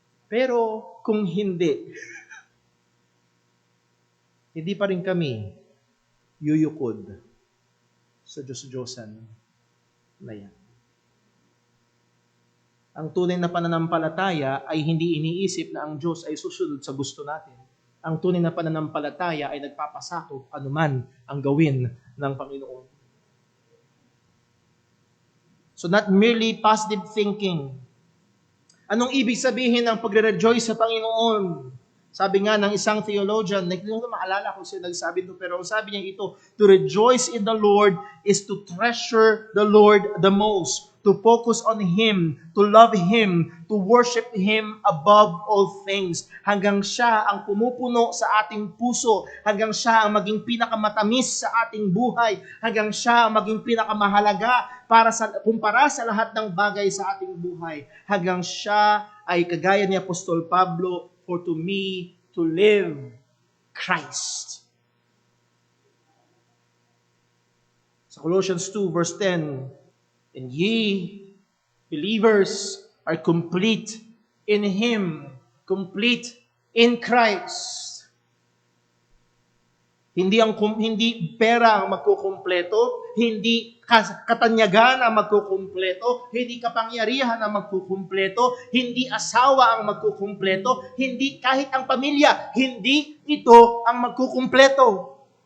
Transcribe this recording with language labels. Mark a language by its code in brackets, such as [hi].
[tl] Pero kung hindi, hindi pa rin kami yuyukod sa Diyos-Diyosan na yan. Ang tunay na pananampalataya ay hindi iniisip na ang Diyos ay susunod sa gusto natin. Ang tunay na pananampalataya ay nagpapasakop anuman ang gawin ng Panginoon. [en] So not merely positive thinking. [tl] Anong ibig sabihin ng pagre-rejoice sa Panginoon? Sabi nga ng isang theologian, hindi ko maalala kung sino nagsabi ito, pero sabi niya ito, [en] to rejoice in the Lord is to treasure the Lord the most, to focus on Him, to love Him, to worship Him above all things. [tl] Hanggang siya ang pumupuno sa ating puso, hanggang siya ang maging pinakamatamis sa ating buhay, hanggang siya ang maging pinakamahalaga kumpara sa lahat ng bagay sa ating buhay, hanggang siya ay kagaya ni Apostol Pablo, [en] for to me, to live Christ. Sa Colossians 2 verse 10, and ye, believers, are complete in Him, complete in Christ. [tl] Hindi pera ang magkukumpleto, hindi katanyagan ang magkukumpleto, hindi kapangyarihan ang magkukumpleto, hindi asawa ang magkukumpleto, hindi kahit ang pamilya, hindi ito ang magkukumpleto.